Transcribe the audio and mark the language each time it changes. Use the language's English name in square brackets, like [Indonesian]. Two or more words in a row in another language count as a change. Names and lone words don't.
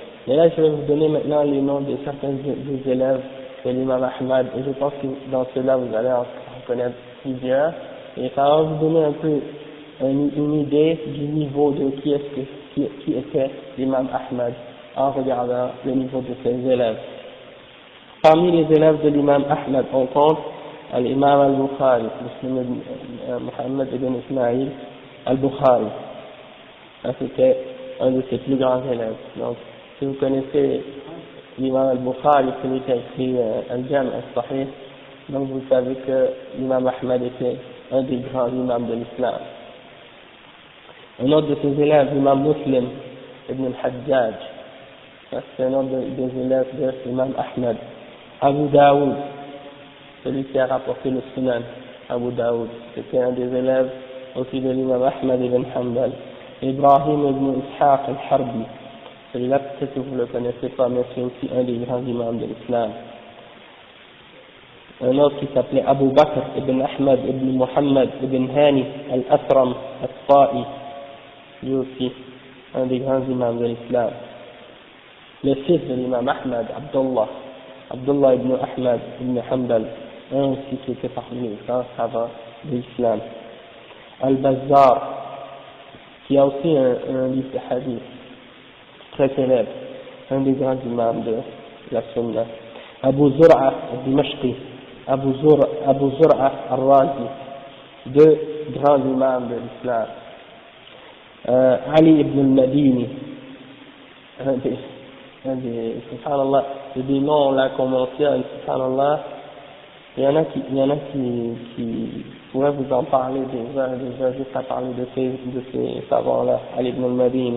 [French] Et là, je vais vous donner maintenant les noms de certains des élèves de l'imam Ahmad, et je pense que dans cela vous allez en connaître plusieurs, et ça va vous donner un peu une idée du niveau de qui était l'imam Ahmad en regardant le niveau de ses élèves. Parmi les élèves de l'imam Ahmad, on compte l'imam al-Bukhari, Muhammad ibn Ismail al-Bukhari. Ça, c'était un de ses plus grands élèves. Donc, si vous connaissez l'imam al-Bukhari, celui qui a écrit Al-Jam' al-Sahih, donc vous savez que l'imam Ahmad était un des grands imams de l'islam. Un autre de ses élèves, l'imam Muslim ibn al-Hajjaj, c'est un autre des élèves de l'imam Ahmad. Abu Daoud, celui qui a rapporté le Sunan, Abu Daoud, c'était un des élèves aussi de l'imam Ahmad ibn Hanbal. Ibrahim ibn Ishaq al-Harbi, celui-là peut-être que vous ne le connaissez pas, mais c'est aussi un des grands imams de l'islam. Un autre qui s'appelait Abu Bakr ibn Ahmad ibn Muhammad ibn Hani al-Asram al-Ta'i, lui aussi un des grands imams de l'islam. Le fils de l'imam Ahmad, Abdullah ibn Ahmad ibn Hanbal, un aussi qui était parmi les grands savants de l'islam. Al-Bazzar, qui a aussi un livre de hadith très célèbre, un des grands imams de la Sunna. Abu Zur'a al-Dimashqi, Abu Zur'a al-Razi, deux grands imams de l'islam. Ali ibn al-Madini, subhanallah, c'est des noms là qu'on mentionne, subhanallah, il y en a qui pourraient vous en parler déjà juste à parler de ces savants-là, Ali ibn al-Madini.